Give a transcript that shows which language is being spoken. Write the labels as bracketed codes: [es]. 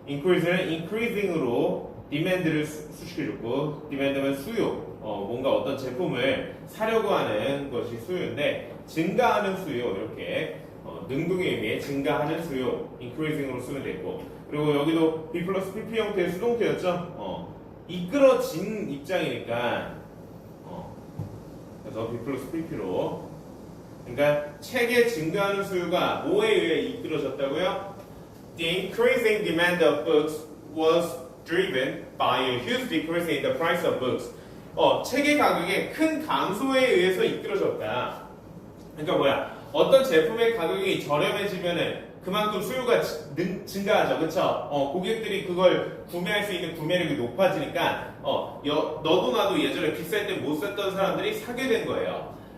[ko] increase는 increasing으로 demand를 수식해줬고, demand는 수요, 뭔가 어떤 제품을 사려고 하는 것이 수요인데, 증가하는 수요, 이렇게 능동의 의미에 증가하는 수요, increasing으로 쓰면 됐고, 그리고 여기도 B 플러스 PP 형태의 수동태였죠? 이끌어진 입장이니까, 그래서 B 플러스 PP로, 그러니까 책의 증가하는 수요가 뭐에 의해 이끌어졌다고요? [en] The increasing demand of books was driven by a huge decrease in the price of books. [ko] 책의 가격의 큰 감소에 의해서 이끌어졌다. 그러니까 뭐야? 어떤 제품의 가격이 저렴해지면은 그만큼 수요가 증가하죠, 그렇죠? 고객들이 그걸 구매할 수 있는 구매력이 높아지니까 너도 나도 예전에 비쌀 때 못 샀던 사람들이 사게 된 거예요.